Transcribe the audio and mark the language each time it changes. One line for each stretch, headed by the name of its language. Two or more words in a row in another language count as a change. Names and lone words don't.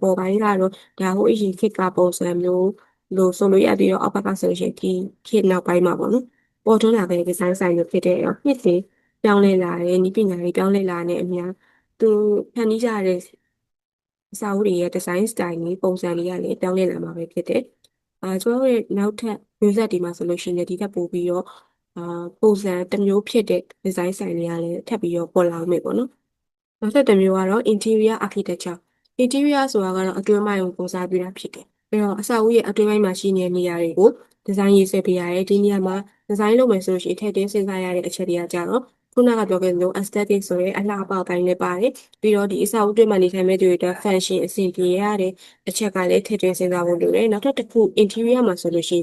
Burmese: ပေါ်ပိုင်းကတော့ဒါဟိုအရင်ခေတ်ကပုံစံမျိုးလို့ဆိုလို့ရပြီးတော့အောက်ဘက်ကဆိုလို့ရှိရင်ဒီခေတ်နောက်ပိုင်းမှာပေါ့နော်ပေါ်ထွန်းလာတဲ့ဒီဇိုင်းဆိုင်မျိုးဖြစ်တဲ့နှစ်စဉ်ပြောင်းလဲလာတဲ့နည်းပညာတွေပြောင်းလဲလာတဲ့အများသူဖန်တီးကြတဲ့အစာအုပ်တွေရဲ့ဒီဇိုင်းစတိုင်တွေပုံစံတွေကလည်းပြောင်းလဲလာမှာပဲဖြစ်တယ်ကျွန်တော်တို့ရဲ့နောက် ထပ်မျိုးဆက်ဒီမှာဆိုလို့ရှိရင်ဒီထက်ပိုပြီးတော့ပုံစံတစ်မျိုးဖြစ်တဲ့ဒီဇိုင်းဆိုင်တွေကလည်းထပ်ပြီးတော့ပေါ်လာမယ်ပေါ့နော်နောက်ထပ်တစ်မျိုးကတော့
English: interior architecture
Burmese: interior ဆိုတာကတော့အတွင်းပိုင်းကိုပုံစားပြုတာဖြစ်တယ်အဲ့တော့အဆောက်အဦရဲ့အတွ င်းပိုင်းမှာရှိနေတဲ့နေရာတွေကိုဒီဇိုင်းရေးဆွဲပေးရတယ်ဒီနေရာမှာဒီဇိုင်းလုပ်မယ်ဆိုလို့ရှိရင်ထည့်သွင်းစဉ်းစားရတဲ့အချက်တွေကကြတော့ခုနကပြောခဲ့သလို aesthetic ဆိုရဲအလှပပိုင်းလည်း ပါတယ်ပြီးတော့ဒီအဆောက်အဦတွင်းမှာနေထိုင်မဲ့သူတွေအတွက် fashion အဆင်ပြေရတဲ့အချက်ကလည်းထည့်သွင်းစဉ်းစားဖို့လိုတယ်နောက်ထပ်တစ်ခု interior မှာဆိုလို့ရှိရင်